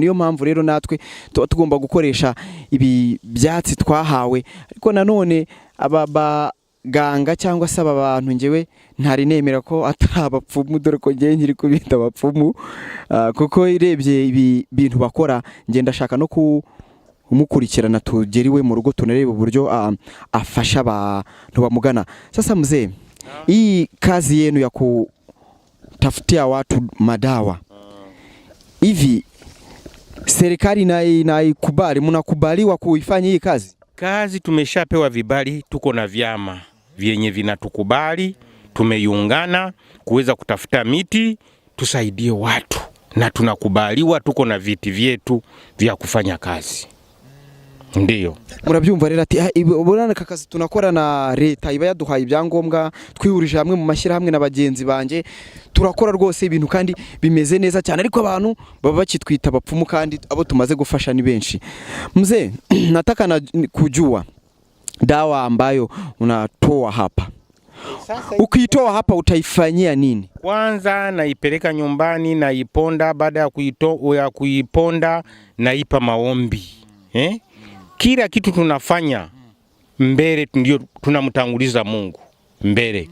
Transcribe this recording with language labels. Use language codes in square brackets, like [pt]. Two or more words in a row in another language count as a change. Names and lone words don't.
[rw] Niyo mpamvu rero natwe tuba tugomba gukoresha ibi byatsi twahawe ariko nanone ganga cyangwa se aba bantu ngewe ntari nemera ko atabapfumu dore ko ngiye nkiri kubita abapfumu kuko irebye ibi bintu bakora ngenda shaka no kumukurikirana tugeriwe mu rugo tunareba uburyo afasha abantu bamugana. [sw] Sasa mzee, hii kazi yenu ya kutafutia watu madawa hivi serikali inaikubali, mnakubaliwa kuifanya hii kazi? Kazi tumeshapewa vibali, tuko na vyama vyenye vinatukubali, tumeiungana kuweza kutafuta miti tusaidie watu na tunakubaliwa, tuko na viti vyetu vya kufanya kazi. Ndio. [rw] Murabyumva rero ati ubona kakazi tunakora na leta iba yaduhaye ibyangombwa twihurije hamwe mu mashyira hamwe n'abagenzi banje turakora rwose ibintu kandi bimeze neza cyane ariko abantu baba bakitwita abapfumu kandi abo tumaze gufasha ni benshi. [sw] Mzee, nataka kujua dawa ambayo unatoa hapa, ukiitoa hapa utaifanyia nini? Kwanza naipeleka nyumbani, naiponda. Baada ya kuiponda naipa maombi. Kila kitu tunafanya mbele, ndio tunamtanguliza Mungu mbele.